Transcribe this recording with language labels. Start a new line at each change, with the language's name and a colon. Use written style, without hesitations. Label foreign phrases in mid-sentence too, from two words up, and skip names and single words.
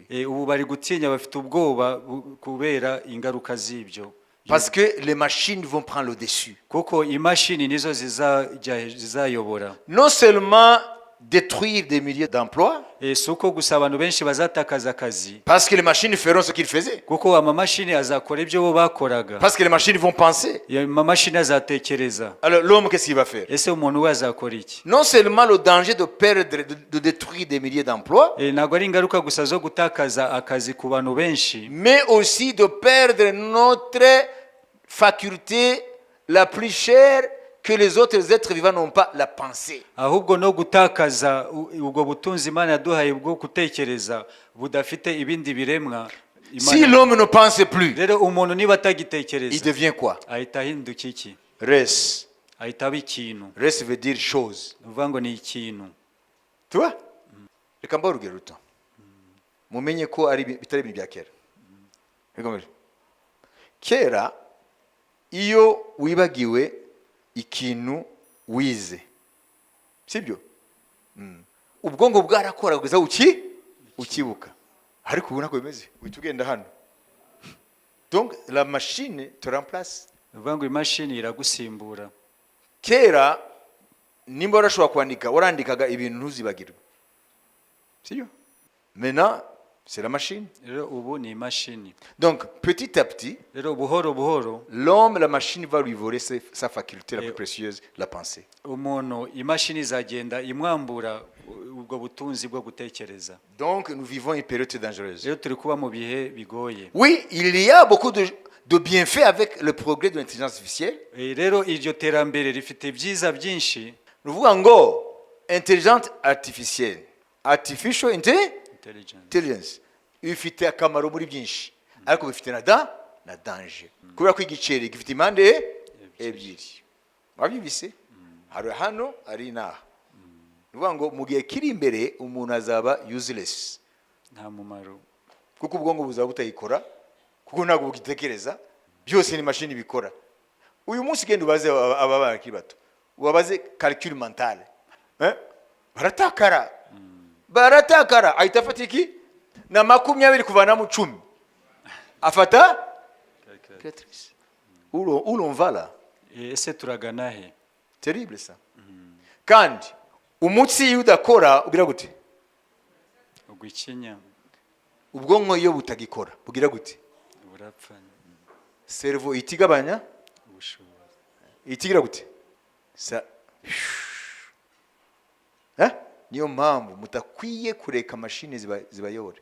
Kinyarwanda: Ubu bari gutinya, bafite ubwoba kubera ingaruka z'ibyo,
French: parce que les machines vont prendre le dessus
Kinyarwanda: kuko imashini nizo zizayobora.
French: non seulement détruire des milliers d'emplois
Kinyarwanda: Si uko gusa abantu benshi bazatakaza akazi
French: parce que les machines feront ce qu'ils faisaient
Kinyarwanda: kuko amamashini azakora ibyo bo bakoraga.
French: parce que les machines vont penser
Kinyarwanda: Amamashini azatekereza.
French: alors l'homme qu'est-ce qu'il va faire
Kinyarwanda: Ese umuntu we azakora iki?
French: non seulement le danger de perdre de détruire des milliers d'emplois
Kinyarwanda: Ntabwo ari ingaruka gusa zo gutakaza akazi ku bantu benshi,
French: mais aussi de perdre notre faculté la plus chère que les autres êtres vivants n'ont pas, la pensée.
Kinyarwanda: ahubwo no gutakaza ubwo butunzi Imana yaduhaye bwo gutekereza budafite ibindi biremwa
French: Si l'homme ne pense plus,
Kinyarwanda: rero umuntu niba
French: il
Kinyarwanda: atagitekereza
French: devient quoi?
Kinyarwanda: ahita ahinduka iki? Res. ahita aba ikintu.
French: Res veut dire chose.
Kinyarwanda: ni ukuvuga ngo ni ikintu.
French: Tu vois?
Kinyarwanda: Reka mbahe urugero ruto. Mumenye ko ari bitari ibintu bya kera. Reka mbere. Kera iyo wibagiwe ikintu wize, sibyo? Ubwongo bwarakora kugeza ukibuka. Ariko ubu nako bimeze, uhita ugenda hano.
French: Donc la machine te remplace.
Kinyarwanda: ni ukuvuga ngo imashini iragusimbura. Kera nimba warashobora kwandika, warandikaga ibintu ntuzibagirwe, sibyo?
French: Maintenant c'est la machine.
Kinyarwanda: rero ubu ni imashini.
French: Donc petit à petit,
Kinyarwanda: rero buhoro buhoro
French: l'homme, la machine va lui voler sa faculté la plus précieuse, la pensée.
Kinyarwanda: umuntu imashini izagenda imwambura ubwo butunzi bwo gutekereza.
French: Donc nous vivons une période dangereuse.
Kinyarwanda: rero turi kuba mu bihe bigoye.
French: Oui, il y a beaucoup de bienfaits avec le progrès de l'intelligence artificielle.
Kinyarwanda: rero iryo terambere rifite ibyiza byinshi.
French: Nous voulons
Kinyarwanda: ngo
French: intelligence artificielle,
English: artificial intelligence,
Kinyarwanda: ifite akamaro muri byinshi, ariko bifite na danger. Kubera ko igiceri gifite impande ebyiri. Wabyibise? Hari hano ari naha. Nuvuga ngo mu gihe kiri imbere umuntu azaba useless. nta mumaro. Kuko ubwongo buzaba butayikora, kuko ntabwo bugitekereza, byose ni machine bikora. Uyu munsi genda ubaze aba bakiri bato, ubabaze
French: calcul mental,
Kinyarwanda: baratakara ahita afata iki na 20 kuvana mu 10 afata calculatrice.
French: Où l'on va là?
Kinyarwanda: ese turagana he?
French: Terrible ça.
Kinyarwanda: Kandi umutsi iyo udakora ugira gute? ugwikinya. Ubwonko iyo butagikora bugira gute? burapfa. Cerveau itigabanya ubushobozi. itigira gute? Sa niyo mpamvu mutakwiye kureka mashini zibayobore.